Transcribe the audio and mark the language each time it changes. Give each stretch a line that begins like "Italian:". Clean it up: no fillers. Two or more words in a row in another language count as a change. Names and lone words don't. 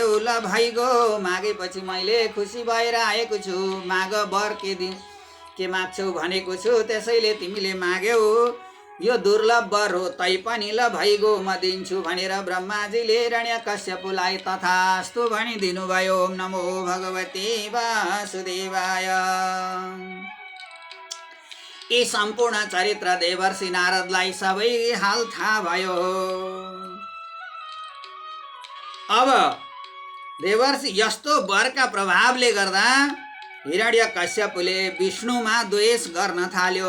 Nepali: ल भइगयो, मागेपछि मैले खुसी भएर आएको छु। माग, वर के माग्छौ भनेको छु, त्यसैले तिमीले माग्यौ। यो दुर्लभ वर हो, तैपनि ल भइगयो, म दिन्छु भनेर ब्रह्माजीले हिरण्यकश्यपलाई तथास्तु भनिदिनु भयो।
Sanskrit: ओम नमो भगवते वासुदेवाय।
Nepali: यी सम्पूर्ण चरित्र देवर्षि नारदलाई सबै हाल थाहा भयो। अब देवर्षि यस्तो वरका प्रभावले गर्दा हिरण्यकश्यपले विष्णुमा द्वेष गर्न थाल्यो।